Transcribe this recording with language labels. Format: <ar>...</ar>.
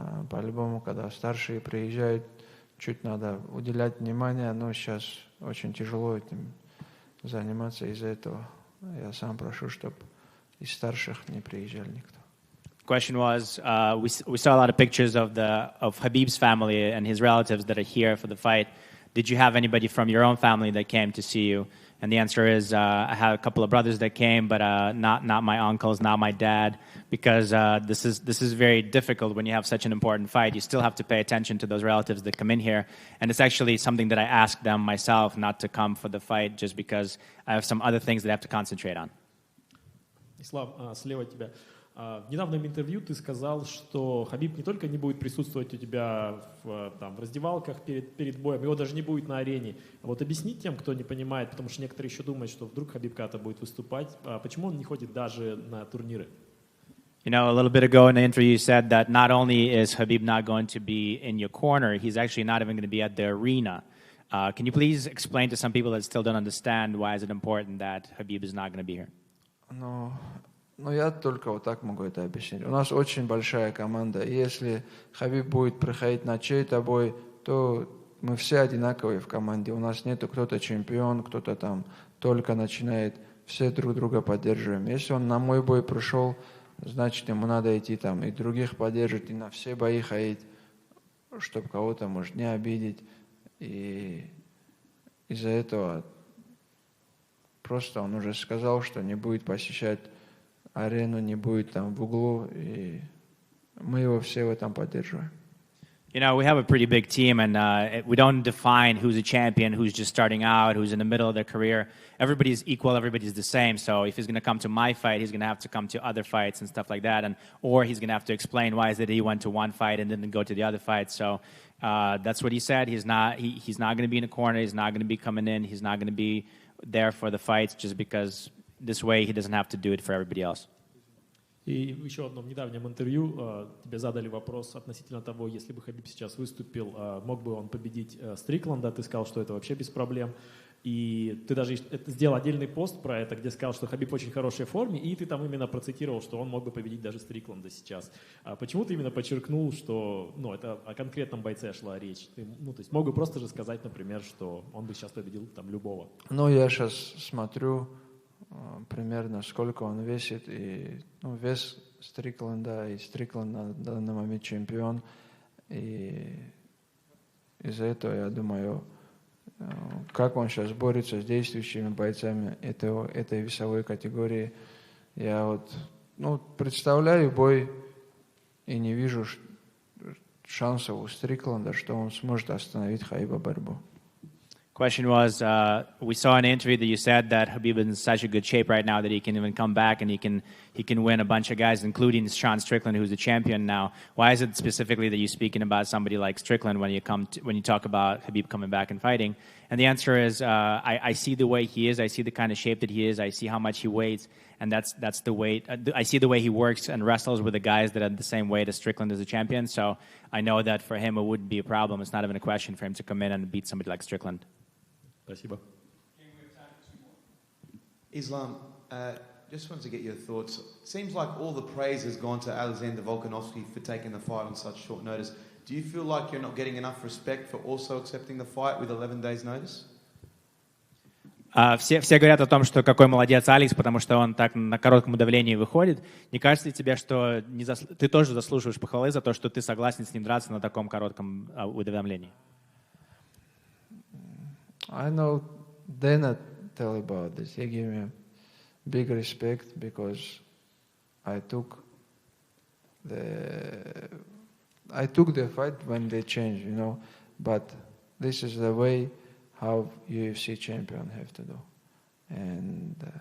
<ru>По-любому, когда старшие приезжают, чуть надо уделять внимание, но сейчас очень тяжело этим заниматься из-за этого. Я сам прошу, чтобы из старших не приезжали никто.</ru> <en>Question was, we saw a lot of pictures of Khabib's family and his relatives that are here for the fight. did you have anybody from your own family that came to see you? And the answer is, I had a couple of brothers that came, but not my uncles, not my dad, because this is very difficult when you have such an important fight. You still have to pay attention to those relatives that come in here, and it's actually something that I asked them myself not to come for the fight, just because I have some other things that I have to concentrate on.</en> <ru>Ислам, слева от тебя. В недавнем интервью ты сказал, что Хабиб не только не будет присутствовать у тебя в раздевалках перед боем, его даже не будет на арене. Вот объясни тем, кто не понимает, потому что некоторые еще думают, что вдруг Хабиб когда-то будет выступать, почему он не ходит даже на турниры?</ru> <en>You know, a little bit ago in the interview you said that not only is Khabib not going to be in your corner, he's actually not even going to be at the arena. Can you please explain to some people that still don't understand why is it important that Khabib is not going to be here?</en> <ru>Ну, я только вот так могу это объяснить. У нас очень большая команда, и если Хабиб будет приходить на чей-то бой, то мы все одинаковые в команде. У нас нету кто-то чемпион, кто-то там только начинает. Все друг друга поддерживаем. Если он на мой бой пришел, значит, ему надо идти там и других поддерживать, и на все бои ходить, чтобы кого-то, может, не обидеть. И из-за этого просто он уже сказал, что не будет посещать арену, не будет там в углу, и мы его все в этом поддерживаем.</ru> <en>You know, we have a pretty big team, and we don't define who's a champion, who's just starting out, who's in the middle of their career. Everybody's equal, everybody's the same. So if he's going to come to my fight, he's going to have to come to other fights and stuff like that, or he's going to have to explain why is it he went to one fight and didn't go to the other fight. So that's what he said. He's not going to be in a corner. He's not going to be coming in. He's not going to be there for the fights, just because this way he doesn't have to do it for everybody else.</en> <ru>И в еще одном недавнем интервью тебе задали вопрос относительно того, если бы Хабиб сейчас выступил, мог бы он победить Стрикланда, ты сказал, что это вообще без проблем. И ты даже сделал отдельный пост про это, где сказал, что Хабиб в очень хорошей форме, и ты там именно процитировал, что он мог бы победить даже Стрикланда сейчас. Почему ты именно подчеркнул, что это о конкретном бойце шла речь? Ты, то есть мог бы просто же сказать, например, что он бы сейчас победил там любого. Ну, я сейчас смотрю примерно, сколько он весит, и вес Стрикленда, и Стрикланд на данный момент чемпион, и из-за этого, я думаю, как он сейчас борется с действующими бойцами этой весовой категории, я представляю бой и не вижу шансов у Стрикленда, что он сможет остановить Хабиба борьбу.</ru> <en>Question was, we saw in an interview that you said that Khabib is in such a good shape right now that he can even come back and he can win a bunch of guys, including Sean Strickland, who's the champion now. Why is it specifically that you're speaking about somebody like Strickland when you talk about Khabib coming back and fighting? And the answer is, I see the way he is, I see the kind of shape that he is, I see how much he weighs, and that's the weight. I see the way he works and wrestles with the guys that are the same weight as Strickland as a champion. So I know that for him it wouldn't be a problem. It's not even a question for him to come in and beat somebody like Strickland.</en> <ru>Спасибо.</ru> <en>Islam, just wanted to get your thoughts. Seems like all the praise has gone to Alexander Volkanovski for taking the fight on such short notice. Do you feel like you're not getting enough respect for also accepting the fight with 11 days notice?</en> <ru>Все говорят о том, что какой молодец Алекс, потому что он так на коротком удавлении выходит. Не кажется ли тебе, что ты тоже заслуживаешь похвалы за то, что ты согласен с ним драться на таком коротком уведомлении?</ru> <en>I know they not tell about this. He gave me big respect because I took the fight when they changed, But this is the way how UFC champion have to do, and</en>